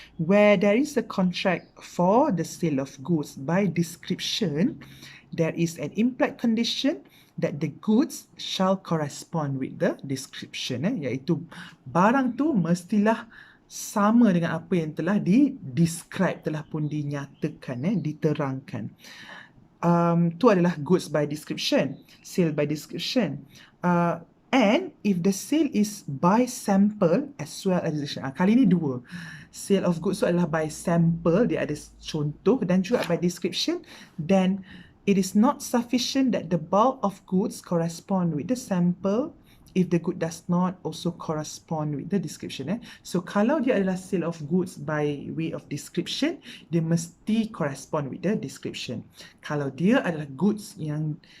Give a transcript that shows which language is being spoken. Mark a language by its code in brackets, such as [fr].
[en] Where there is a contract for the sale of goods by description, there is an implied condition that the goods shall correspond with the description, [ms] iaitu barang tu mestilah sama dengan apa yang telah di-describe, telah pun dinyatakan, diterangkan. Tu adalah goods by description, sale by description. [en] And if the sale is by sample as well as description. [ms] Kali ni dua. Sale of goods tu adalah by sample, dia ada contoh, dan juga by description. [en] Then it is not sufficient that the bulk of goods correspond with the sample if the good does not also correspond with the description. [ms] So kalau dia adalah sale of goods by way of description, dia mesti correspond with the description. Kalau dia adalah goods yang